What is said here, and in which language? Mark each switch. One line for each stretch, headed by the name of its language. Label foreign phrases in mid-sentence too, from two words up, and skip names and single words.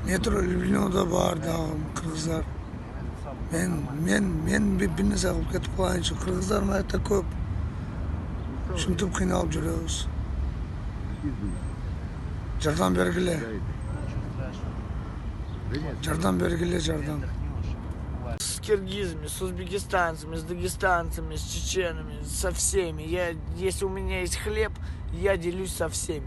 Kyrgyz: Метро Люблинода бар дагы кыргыздар. Мен бир нерсе кылып кетип калайынчы, кыргыздар мыйякта көп. Ушинтип кыйналып жүрөбүз. Жардам бергиле. Жардам бергиле, жардам.
Russian: С киргизами, с узбекистанцами, с дагестанцами, с чеченами, со всеми. Если у меня есть хлеб, я делюсь со всеми.